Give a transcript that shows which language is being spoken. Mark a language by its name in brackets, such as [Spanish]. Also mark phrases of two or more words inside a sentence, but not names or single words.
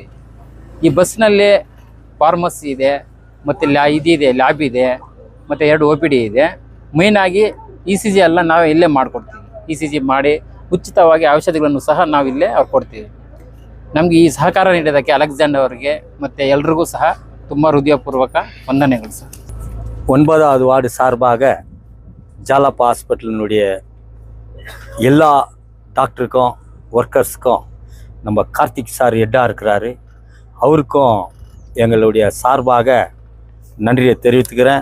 [Kannada] ಈ ಬಸ್ನಲ್ಲಿ ಫಾರ್ಮಸಿ ಇದೆ, ಮತ್ತು ಲ್ಯಾಬ್ ಇದೆ, ಮತ್ತು 2 OPD ಇದೆ. ಮೇಯ್ನಾಗಿ ECG ಎಲ್ಲ ನಾವು ಇಲ್ಲೇ ಮಾಡಿಕೊಡ್ತೀವಿ. ECG ಮಾಡಿ ಉಚಿತವಾಗಿ ಔಷಧಿಗಳನ್ನು ಸಹ ನಾವು ಇಲ್ಲೇ ಕೊಡ್ತೀವಿ. ನಮಗೆ ಈ ಸಹಕಾರ ನೀಡಿದ್ದಕ್ಕೆ ಅಲೆಕ್ಸಾಂಡರ್ ಅವರಿಗೆ ಮತ್ತು ಎಲ್ರಿಗೂ ಸಹ ತುಂಬ ಹೃದಯಪೂರ್ವಕ ವಂದನೆಗಳು ಸರ್. [Tamil] 9வது வார்டு சார்பாக ஜாலப்பா ஹாஸ்பிட்டலினுடைய எல்லா டாக்டருக்கும் ஒர்க்கர்ஸுக்கும் நம்ம கார்த்திக் சார் ஹெட்டாக இருக்கிறாரு, அவருக்கும் எங்களுடைய சார்பாக நன்றியை தெரிவித்துக்கிறேன்.